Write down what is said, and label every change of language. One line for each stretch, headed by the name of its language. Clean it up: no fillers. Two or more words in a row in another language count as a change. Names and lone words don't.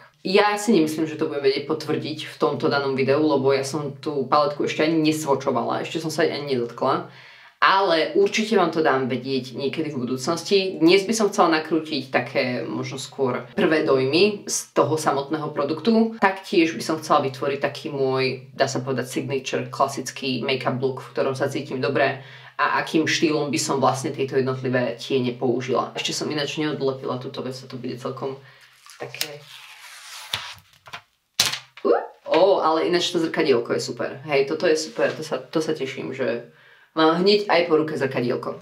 Slovak: Ja si nemyslím, že to budem vedieť potvrdiť v tomto danom videu, lebo ja som tú paletku ešte ani nesvočovala, ešte som sa ani nedotkla. Ale určite vám to dám vedieť niekedy v budúcnosti. Dnes by som chcela nakrútiť také možno skôr prvé dojmy z toho samotného produktu. Taktiež by som chcela vytvoriť taký môj, dá sa povedať, signature, klasický
English: make-up look,
Slovak: v ktorom sa cítim dobre a akým štýlom by som vlastne tieto jednotlivé tiene použila. Ešte som ináč neodlepila túto vec, to bude celkom také... ale ináč to zrkadielko je super. Hej, toto je super, to sa teším, že mám hneď aj po ruke zrkadielko.